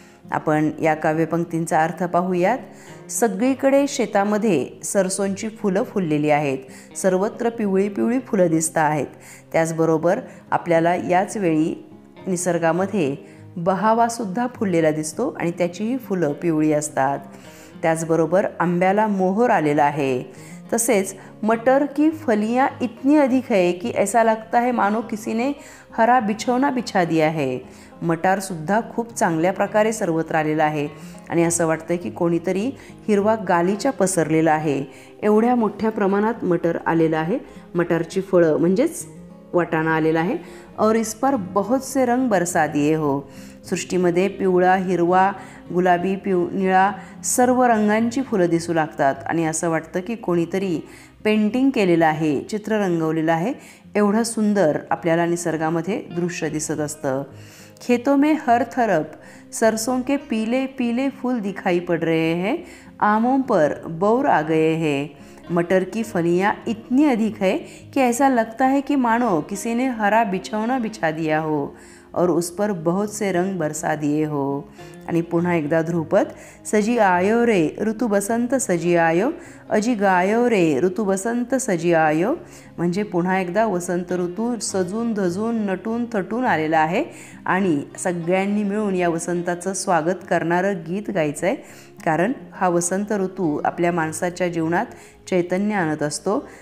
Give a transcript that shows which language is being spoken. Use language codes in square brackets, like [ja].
[mr] आपण या काव्यपंक्तींचा अर्थ पाहूयात। सगळीकडे शेतामध्ये सरसोंची फुलं फुललेली आहेत, सर्वत्र पिवळी पिवळी फुलं दिसत आहेत। त्याचबरोबर आपल्याला याच वेळी निसर्गामध्ये बहावासुद्धा फुललेला दिसतो आणि त्याचीही फुलं पिवळी असतात। त्याचबरोबर आंब्याला मोहर आलेला आहे। तसेच [hi] मटर की फलियां इतनी अधिक है कि ऐसा लगता है मानो किसी ने हरा बिछौना बिछा दिया है। [mr] मटारसुद्धा खूप चांगल्या प्रकारे सर्वत्र आलेला आहे आणि असं वाटतं की कोणीतरी हिरवा गालीचा पसरलेला आहे, एवढ्या मोठ्या प्रमाणात मटर आलेला आहे। मटरची फळं म्हणजेच वाटाणा आलेला आहे। [hi] और इस पर बहुत से रंग बरसा दिए हो। [mr] सृष्टीमध्ये पिवळा, हिरवा, गुलाबी, निळा सर्व रंगांची फुलं दिसू लागतात आणि असं वाटतं की कोणीतरी पेंटिंग केलेलं आहे, चित्र रंगवलेलं आहे, एवढं सुंदर आपल्याला निसर्गामध्ये दृश्य दिसत असतं। [hi] खेतों में हर तरफ सरसों के पीले पीले फूल दिखाई पड़ रहे हैं, आमों पर बौर आ गए हैं। मटर की फलियां इतनी अधिक है कि ऐसा लगता है कि मानो किसी ने हरा बिछौना बिछा दिया हो और उस पर बहुत से रंग बरसा दिए हो। [mr] आणि पुन्हा एकदा ध्रुपद, [hi] सजी आयो रे ऋतू बसंत सजी आयो, [mr] अजी गायो रे ऋतू बसंत सजी आयो, म्हणजे पुन्हा एकदा वसंत ऋतू सजून धजून नटून थटून आलेला आहे आणि सगळ्यांनी मिळून या वसंताचं स्वागत करणारं गीत गायचं आहे, कारण हा वसंत ऋतू आपल्या माणसाच्या जीवनात चैतन्य आणत असतो।